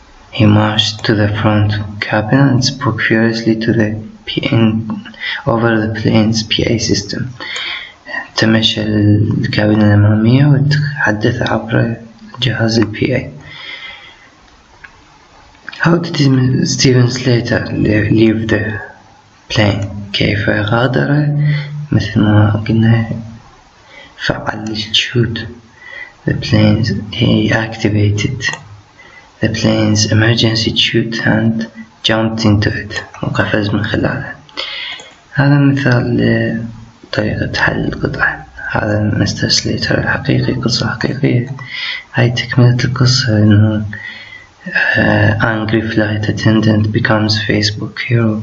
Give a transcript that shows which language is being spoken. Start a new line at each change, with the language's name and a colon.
English: He marched to the front cabin and spoke furiously to the over the plane's PA system.
Arabic: تمشى الكابينة الأمامية وتحدث عبر جهاز PA.
English: How did Stephen Slater leave the plane.
Arabic: كيف غادر. مثل ما قلنا فعل الشوت.
English: the plane's he activated the plane's emergency chute and jumped into it.
Arabic: وقفز من خلاله. هذا مثال لطريقة حل القطعة. هذا مستر سليتر الحقيقي قصة حقيقية. هاي تكملة القصة إنه
English: angry flight attendant becomes Facebook hero.